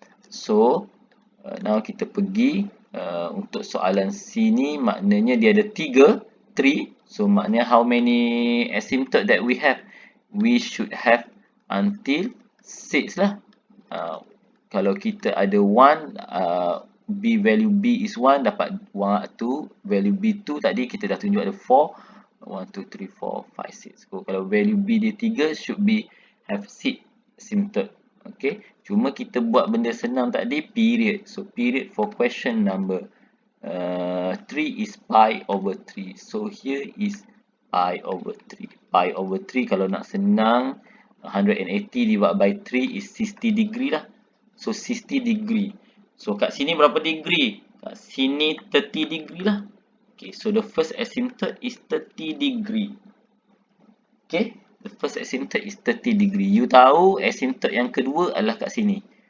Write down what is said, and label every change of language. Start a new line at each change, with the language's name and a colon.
English: So now
Malay: kita pergi untuk soalan sini, maknanya dia ada 3. So maknanya
English: how many asymptote that we have? We should have until 6 lah.
Malay: Kalau kita ada 1, B value B is 1, dapat 2, value B 2 tadi kita dah tunjuk ada 4. 1, 2, 3, 4, 5, 6. So kalau value B dia 3,
English: should be have 6 asymptote.
Malay: Okay, cuma kita buat benda senang tadi, period.
English: So period for question number 3 is pi over 3. So here is pi over 3. Pi over 3
Malay: kalau nak senang,
English: 180 divided by 3 is 60 degree lah. So 60 degree. So
Malay: kat sini berapa
English: degree?
Malay: Kat sini 30 degree lah.
English: Okay, so the first asymptote is 30 degree. Okay. The first asymptote is 30 degree.
Malay: You tahu asymptote yang kedua adalah kat sini.